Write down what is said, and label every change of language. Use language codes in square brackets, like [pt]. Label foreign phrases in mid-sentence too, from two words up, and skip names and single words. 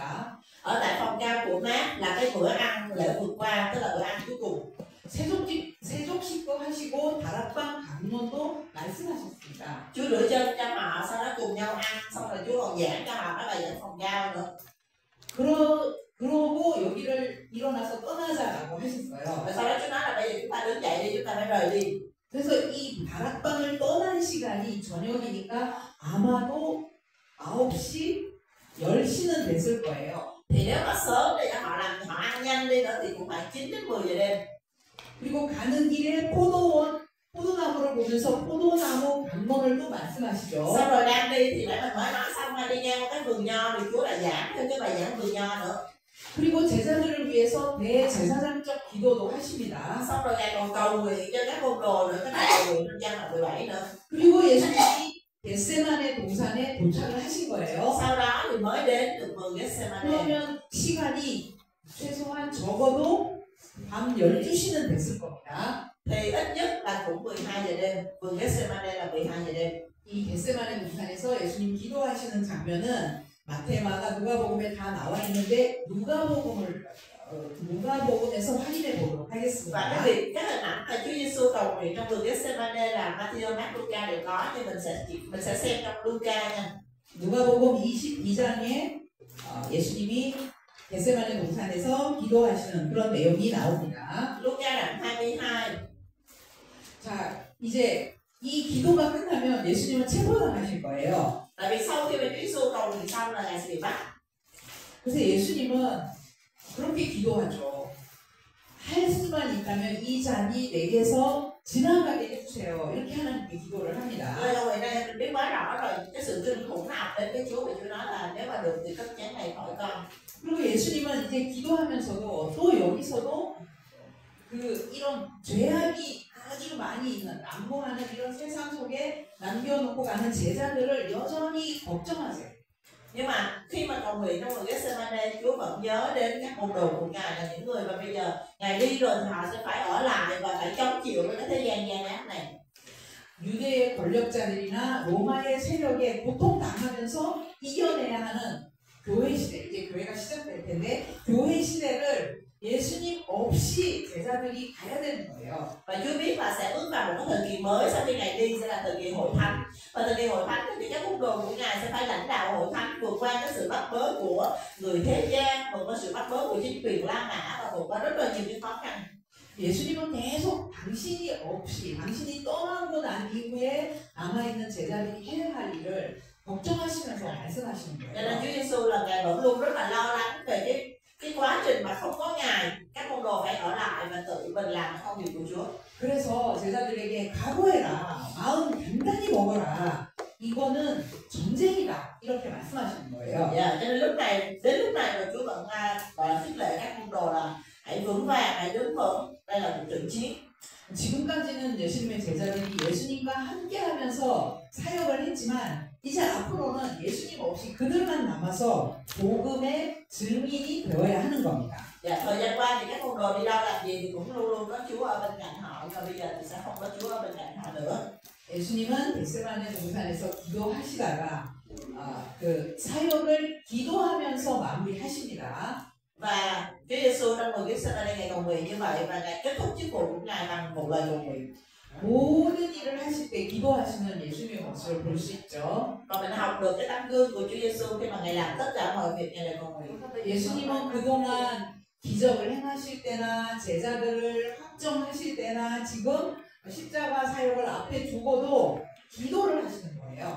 [vi] Ở tại phòng cao của Mát là cái bữa ăn lễ vượt qua, tức là bữa ăn cuối cùng. [ko] 세족식도 하시고 다락방 강론도 말씀하셨습니다. [vi] Chúa rửa chân cho họ, sau đó cùng nhau ăn, xong rồi Chúa còn giảng cho họ cái bài giảng phòng cao nữa. [ko] 그러고 여기를 일어나서 떠나자라고 하셨어요. [vi] Và sau đó Chúa nói là bây giờ chúng ta đứng dậy đi, chúng ta phải rời đi. [ko] 그래서 이 다락방을 떠나는 시간이 저녁이니까 아마도 9시, 10시는 됐을 거예요. [vi] Thì nếu mà sớm thì họ ăn nhanh đi nữa thì cũng phải 9 đến 10 giờ đêm. [ko] 그리고 가는 길에 포도나무를 보면서 포도나무 강론을 또 말씀하시죠. [vi] Xong rồi đang đi thì nãy mình mới nói xong rồi đi ngang cái vườn nho thì Chúa lại giảng thêm cái bài giảng vườn nho nữa. [ko] 그리고 제자들을 위해서 대제사장적 기도도 하십니다. [vi] Xong rồi Ngài còn cầu nguyện cho các môn đồ nữa, cái này cầu nguyện trong gian đoạn 17 nữa. [ko] 그리고 예수님이 겟세마네 동산에 도착을 하신 거예요. [vi] Sau đó thì mới đến được vườn Gethsemane. [ko] 그러면 시간이 최소한 적어도 밤 12시는 됐을 겁니다. [vi] Thì ít nhất là cũng 12 giờ đêm. Vườn Gethsemane là 12 giờ đêm. [ko] 이 겟세마네 동산에서 예수님 기도하시는 장면은 마태, 마가, 누가복음에 다 나와 있는데 누가복음에서 확인해 보도록 [vi] Và cái [ko] 하겠습니다. [vi] việc cái hình ảnh là Chúa Giêsu cầu nguyện trong vườn Gethsemane là Matthew, Mark, Luca đều có, nhưng mình sẽ xem trong Luca nha. [ko] 누가복음 22장에 예수님이 겟세마네 동산에서 기도하시는 그런 내용이 나옵니다. [vi] Luca đoạn 22. [ko] 자, 이제 이 기도가 끝나면 예수님은 체포당하실 거예요. [vi] Tại vì sau khi mà Chúa Giêsu cầu nguyện xong là Ngài sẽ bị bắt. [ko] 그래서 예수님은 그렇게 기도하죠. 할 수만 있다면 이 잔이 내게서 지나가게 해주세요. 이렇게 하나님께 기도를 합니다. [vi] Lời cầu nguyện này mình biết quá rõ rồi, cái sự kinh khủng nào đến với Chúa, vì Chúa nói là nếu mà được thì cất chén này khỏi con. [ko] 그리고 예수님은 이제 기도하면서도 또 여기서도 이런 죄악이 아주 많이 있는 난무하는 이런 세상 속에 남겨놓고 가는 제자들을 여전히 걱정하세요. [vi] Nhưng mà khi mà cầu nguyện trong vườn Gethsemane, Chúa vẫn nhớ đến các môn đồ của Ngài là những người mà bây giờ Ngài đi rồi thì họ sẽ phải ở lại và phải chống chịu với cái thế gian gian ác này. [ko] 유대의 권력자들이나 로마의 세력에 고통당하면서 이겨내야 하는 교회 시대, 이제 교회가 시작될 텐데 교회 시대를 예수님 없이 제자들이 가야 되는 거예요. [vi] Và Chúa biết là sẽ bước vào một cái thời kỳ mới sau khi Ngài đi sẽ là thời kỳ hội thánh. Và thời kỳ hội thánh thì các môn đồ của Ngài sẽ phải lãnh đạo hội thánh vượt qua cái sự bắt bớ của người thế gian, vượt qua sự bắt bớ của chính quyền La Mã và vượt qua rất là nhiều những khó khăn. [ko] 예수님은 계속 당신이 없이 당신이 떠나고 난 이후에 남아있는 제자들이 해야 할 일을 걱정하시면서 말씀하시는 [vi] Cho nên [ko] 거예요. [vi] Chúa Giêsu là Ngài vẫn luôn rất là lo lắng về cái quá trình mà không có Ngài, các môn đồ phải ở lại và tự mình làm công việc của Chúa. [ko] 그래서 제자들에게 각오해라, 마음 단단히 먹어라, 이거는 전쟁이다 이렇게 말씀하시는 거예요. [vi] Cho nên đến lúc này rồi Chúa vẫn gọi là khích lệ các môn đồ là hãy vững vàng, hãy đứng vững. đây là một trận chiến. [ko] 지금까지는 예수님의 제자들이 예수님과 함께하면서 사역을 했지만 이제 앞으로는 예수님 없이 그들만 남아서 복음의 증인이 되어야 하는 겁니다. [vi] Thời gian qua thì các môn đồ đi đâu làm gì thì cũng luôn luôn có Chúa ở bên cạnh họ, nhưng mà bây giờ thì sẽ không có Chúa ở bên cạnh họ nữa. [ko] 예수님은 겟세마네 동산에서 기도하시다가 그 사역을 기도하면서 마무리하십니다. [vi] Và Chúa Giêsu trong vườn Gethsemane Ngài cầu nguyện như vậy và Ngài kết thúc chức vụ của Ngài bằng một lời cầu nguyện. [ko] 모든 일을 하실 때 기도하시는 예수님의 모습을 볼 수 있죠. [vi] Và mình học được cái tấm gương của Chúa Giêsu khi mà Ngài làm tất cả mọi việc Ngài đều cầu nguyện. [ko] 예수님은 그동안 기적을 행하실 때나 제자들을 확정하실 때나 지금 십자가 사역을 앞에 두고도 기도를 하시는 거예요.